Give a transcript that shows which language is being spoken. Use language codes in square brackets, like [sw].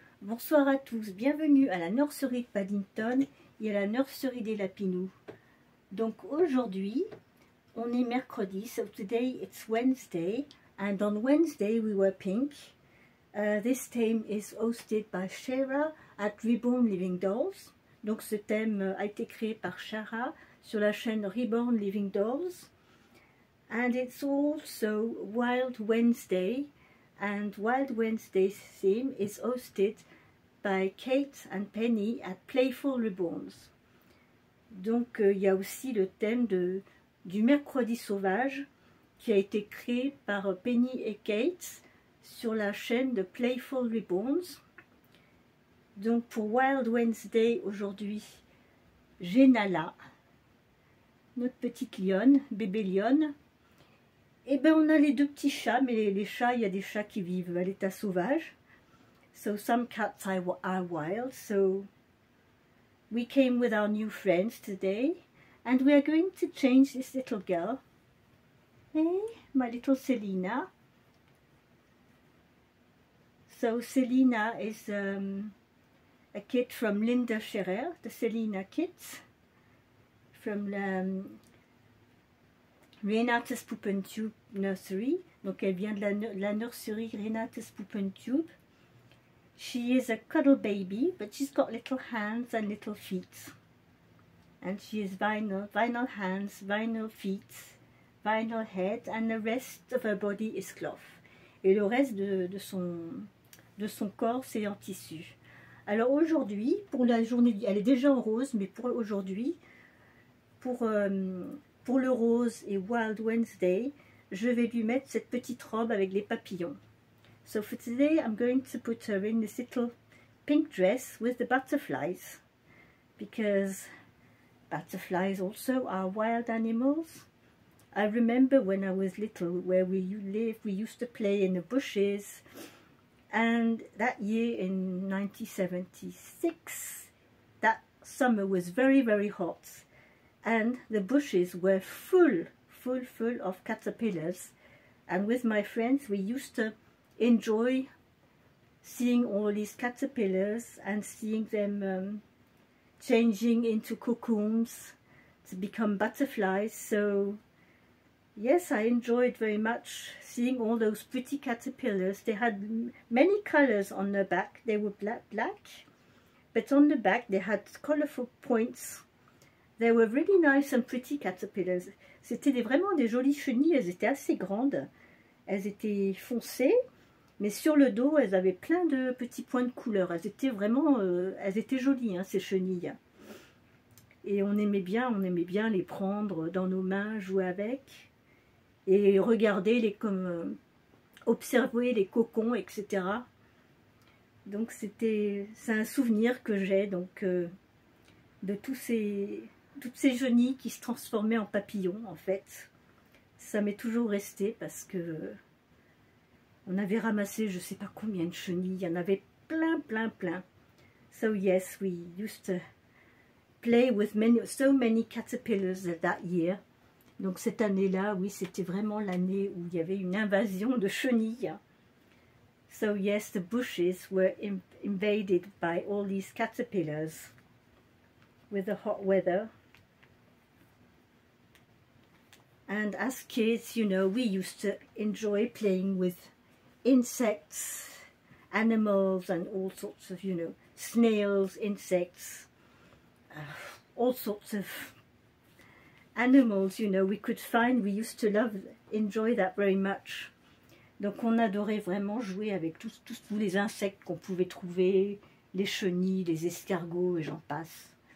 [fr] Bonsoir à tous, bienvenue à la nurserie de Paddington et à la nurserie des Lapinous. Donc aujourd'hui, on est mercredi, [en] so today it's Wednesday and on Wednesday we were pink. This theme is hosted by Shara at Reborn Living Dolls. [fr] Donc ce thème a été créé par Shara sur la chaîne Reborn Living Dolls. [en] And it's also Wild Wednesday, and Wild Wednesday's theme is hosted by Kate and Penny at Playful Reborns. [fr] Donc il y a aussi le thème du mercredi sauvage qui a été créé par Penny et Kate sur la chaîne de Playful Reborns. Donc pour Wild Wednesday aujourd'hui, j'ai Nala, notre petite lionne, bébé lionne. Et bien on a les deux petits chats, mais les chats, il y a des chats qui vivent à l'état sauvage. [en] So some cats are wild, so we came with our new friends today. And we are going to change this little girl. Hey, my little Selina. So Selina is a kit from Linda Scherer, the Selina kits. From Renatus Poopentube Nursery. [fr] Donc elle vient de la nurserie Renatus Poopentube. [en] She is a cuddle baby, but she's got little hands and little feet. And she is vinyl hands, vinyl feet, vinyl head, and the rest of her body is cloth. [fr] Et le reste de son corps, c'est en tissu. Alors aujourd'hui, pour la journée, elle est déjà en rose, mais pour aujourd'hui, pour le rose et Wild Wednesday, je vais lui mettre cette petite robe avec les papillons. [en] So for today, I'm going to put her in this little pink dress with the butterflies, because butterflies also are wild animals. I remember when I was little, where we lived, we used to play in the bushes, and that year in 1976, that summer was very, very hot. And the bushes were full of caterpillars, and with my friends we used to enjoy seeing all these caterpillars and seeing them changing into cocoons to become butterflies. So yes, I enjoyed very much seeing all those pretty caterpillars. They had many colors on their back. They were black, but on the back they had colorful points. They were really nice and pretty caterpillars. [fr] C'était vraiment des jolies chenilles, elles étaient assez grandes. Elles étaient foncées, mais sur le dos, elles avaient plein de petits points de couleur. Elles étaient vraiment, elles étaient jolies, hein, ces chenilles. Et on aimait bien les prendre dans nos mains, jouer avec. Et regarder, observer les cocons, etc. Donc c'est un souvenir que j'ai donc de toutes ces chenilles qui se transformaient en papillons, en fait. Ça m'est toujours resté parce que on avait ramassé je sais pas combien de chenilles, il y en avait plein. [en] So yes, we used to play with so many caterpillars that year. [fr] Donc cette année-là, oui, c'était vraiment l'année où il y avait une invasion de chenilles. [en] So yes, the bushes were invaded by all these caterpillars with the hot weather. And as kids, you know, we used to enjoy playing with insects, animals, and all sorts of, you know, snails, insects, all sorts of animals, you know, we could find. We used to enjoy that very much. [fr] Donc on adorait vraiment jouer avec tous les insectes qu'on pouvait trouver, les chenilles, les escargots et j'en passe.